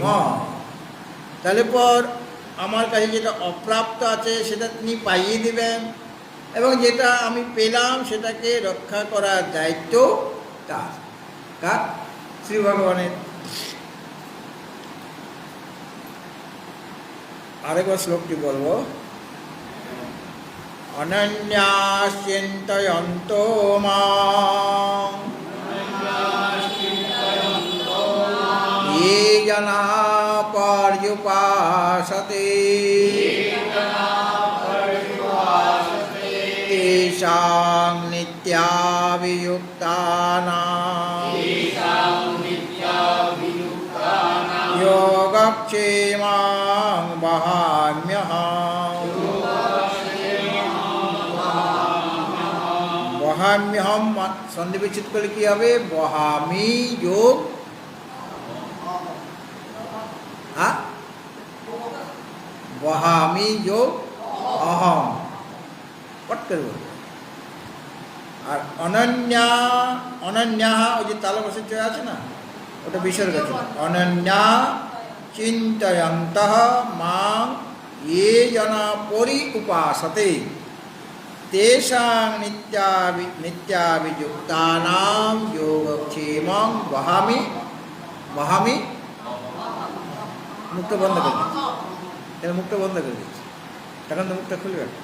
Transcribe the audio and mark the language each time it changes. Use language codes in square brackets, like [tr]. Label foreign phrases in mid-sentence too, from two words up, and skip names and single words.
[bn] তাহলে পর আমার কাছে যেটা অপ্রাপ্ত আছে সেটা তিনি পাইয়ে দেবেন, এবং যেটা আমি পেলাম সেটাকে রক্ষা করার দায়িত্ব তার, কার? শ্রী ভগবানের। আরেকবার শ্লোকটি বলবো। [sa] অনন্যাশ্চিন্তয়ন্তো মাং ये जनाः पर्युपासते तेषां नित्याभियुक्तानां योगक्षेमां वहाम्यहम्। [bn] वहाम्यहम সন্ধি বিচ্ছেদ করলে কি হবে? [sa] বহামি যোগ বহামি যোগ অহম, [bn] পট করে বলবো। আর অনন্যা, অনন্যা ওই যে তাল বসে চলে আছে না, ওটা বিসর্গ ছিল। [sa] অনন্যা চিন্তয়ন্তঃ মাং ये जना পরি উপাসতে, তেষাং নিত্যাভিযুক্তানাং যোগক্ষেমং বহামি বহামি [bn] মুখটা বন্ধ করে দিচ্ছি, এটা মুখটা বন্ধ করে দিচ্ছি, তখন তো মুখটা খুলবে।